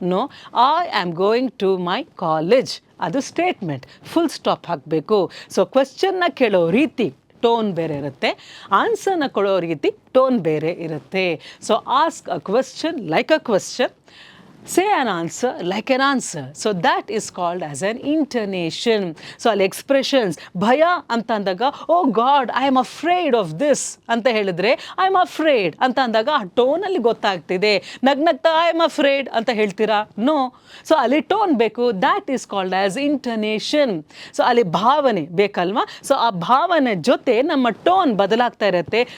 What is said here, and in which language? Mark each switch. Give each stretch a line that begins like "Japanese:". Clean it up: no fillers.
English: no, I am going to my college
Kannada: ಅದು statement, full stop ಹಾಕಬೇಕು. So ಕ್ವಶನ್ನ ಕೇಳೋ ರೀತಿ ಟೋನ್ ಬೇರೆ ಇರುತ್ತೆ, ಆನ್ಸರ್ನ ಕೊಡೋ ರೀತಿ ಟೋನ್ ಬೇರೆ ಇರುತ್ತೆ.
English: So ask a question like a question, say an answer like an answer. So that is called as an intonation. So all expressions,
Kannada: ಭಯ ಅಂತ ಅಂದಾಗ
English: oh god I am afraid of this
Kannada: ಅಂತ ಹೇಳಿದ್ರೆ
English: I am afraid
Kannada: ಅಂತ ಅಂದಾಗ ಆ ಟೋನಲ್ಲಿ ಗೊತ್ತಾಗ್ತಿದೆ. ನಗ್ನಗ್ತಾ
English: I am afraid
Kannada: ಅಂತ ಹೇಳ್ತೀರಾ?
English: No.
Kannada: ಸೊ ಅಲ್ಲಿ ಟೋನ್ ಬೇಕು,
English: That is called as intonation.
Kannada: So ಅಲ್ಲಿ ಭಾವನೆ ಬೇಕಲ್ವಾ? ಸೊ ಆ ಭಾವನೆ ಜೊತೆ ನಮ್ಮ ಟೋನ್ ಬದಲಾಗ್ತಾ ಇರುತ್ತೆ.